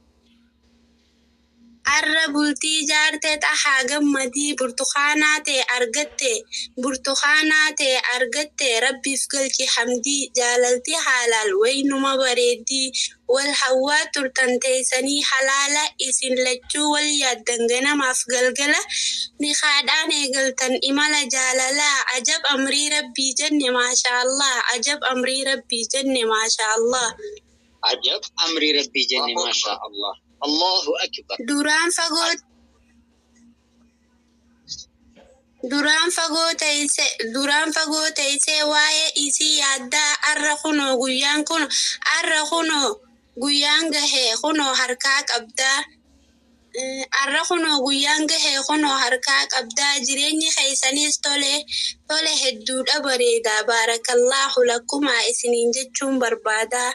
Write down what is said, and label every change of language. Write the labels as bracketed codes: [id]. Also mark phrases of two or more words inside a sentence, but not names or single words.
[om] Arra bultii jaartee dhahaa gammadii burtukaanaa ta'e argatte rabbiif galchi hamdii jaalalti halaal waynuma bareeddii wal hawwaa turtan teessanii halaala isin lachuu wal yaaddan ganamaaf galgala ni haadhaan eegaltan imala jaalalaa [ar] عجب أمر ربي [om] jenne maashaallah [ar] عجب أمر ربي [om] jenne maashaallah. [ar] عجب أمر ربي جني ما شاء الله. الله أكبر. [om] duraan fagoo teessee waa'ee isii yaaddaa arra kunoo guyyaan gahee kunoo harkaa qabdaa. Arra kunoo guyyaan gahee kunoo harkaa qabdaa jireenyi keessanis tole hedduudha bareedaa [ar] بارك الله لكما [om] isiniin jechuun barbaadaa.